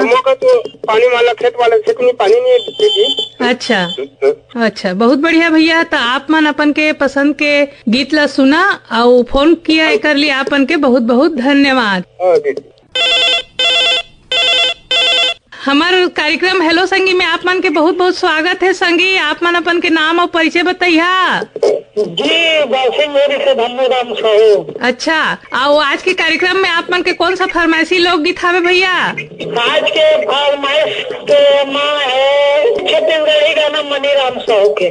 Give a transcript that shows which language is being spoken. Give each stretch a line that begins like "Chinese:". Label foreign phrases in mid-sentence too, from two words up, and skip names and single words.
Chhattisgarhi: मौका तो पानी वाला खेत में पानी नहीं है दीदी। अच्छा अच्छा बहुत बढ़िया भैया। तो आप मन अपन के पसंद के गीत ला सुना और फोन किया कर लिए आपन के बहुत बहुत धन्यवाद। हमार कार्यक्रम हेलो संगी में आप मन के बहुत बहुत स्वागत है संगी। आप मन अपन के नाम और परिचय बताइया। जी बासिंगोरी से धन्यवाद साहब। अच्छा और आज के कार्यक्रम में आप मन के कौन सा फरमाइशी लोकगीत हवे भैया? आज के फरमाइश के माँ है छत्तीसगढ़ी गाना मनीराम साहब के।